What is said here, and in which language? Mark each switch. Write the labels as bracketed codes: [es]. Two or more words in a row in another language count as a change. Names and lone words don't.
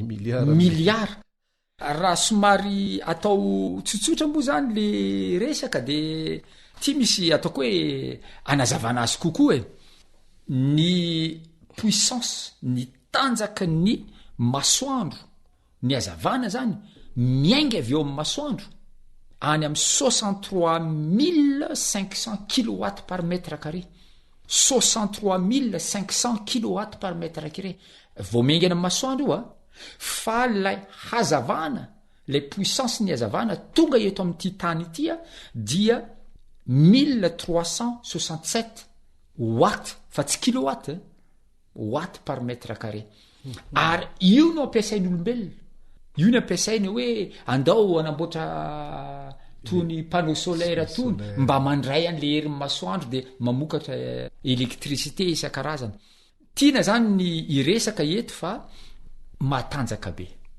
[mg] milliard raha somary atao tsotsotra moa zany le resaka de ty misy ataoko hoe anazavana azy kokoa ny puissance ny tanjaka ny masoandro ny azavana zany miainga avy eo amin'ny masoandro any amin'ny 63500 [fr] kilowatt par mètre carré [mg] 63500 [fr] kilowatt par mètre carré [mg] vao miaingana amin'ny masoandro io fa lay hazavana lay puissance ny hazavana tonga eto amin'ity tany ity dia 1367 watt fa tsy kilowatt [fr] watt par mètre carré [mg] ary io no ampiasain'olombelona io ny ampiasainy hoe andao anamboatra tony [fr] panneau solaire [mg] tony mba mandray an'le herin'ny masoandro de mamokatra électricité isan-karazana tiana zany ny iresaka eto fa matanjaka be